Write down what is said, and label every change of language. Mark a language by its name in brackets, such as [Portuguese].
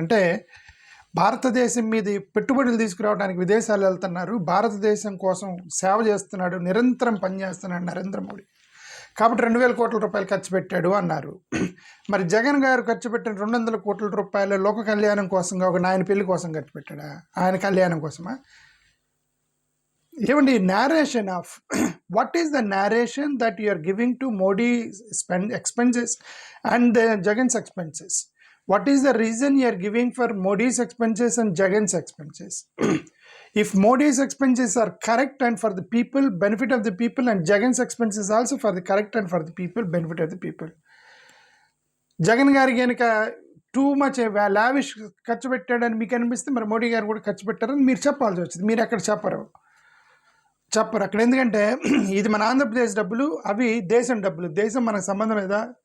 [Telugu] అంటే భారతదేశం మీద పెట్టుబడులు తీసుకురావడానికి విదేశాలు వెళ్తున్నారు, భారతదేశం కోసం సేవ చేస్తున్నాడు, నిరంతరం పనిచేస్తున్నాడు నరేంద్ర మోడీ, కాబట్టి 2000 కోట్ల రూపాయలు ఖర్చు పెట్టాడు అన్నారు. మరి జగన్ గారు ఖర్చు పెట్టిన 200 కోట్ల రూపాయలు లోక కళ్యాణం కోసంగా, ఒక ఆయన పెళ్లి కోసం ఖర్చు పెట్టాడా? ఆయన కళ్యాణం కోసమా? [English] ఏమండి, narration of what is the narration that you are giving to Modi expenses and Jagan's expenses? What is the reason you are giving for Modi's expenses and Jagan's expenses? If Modi's expenses are correct and for the people, benefit of the people, and Jagan's expenses also for the correct and for the people, benefit of the people. [Telugu] Jagan గారి కనుక [English] too much lavish [Telugu] ఖర్చు పెట్టాడని మీకు అనిపిస్తే మరి మోడీ గారు కూడా ఖర్చు పెట్టారని మీరు చెప్పాల్సి వచ్చింది. మీరు ఎక్కడ చెప్పరు అక్కడ. ఎందుకంటే ఇది మన ఆంధ్రప్రదేశ్ డబ్బులు, అవి దేశం డబ్బులు. దేశం మనకు సంబంధం లేదా?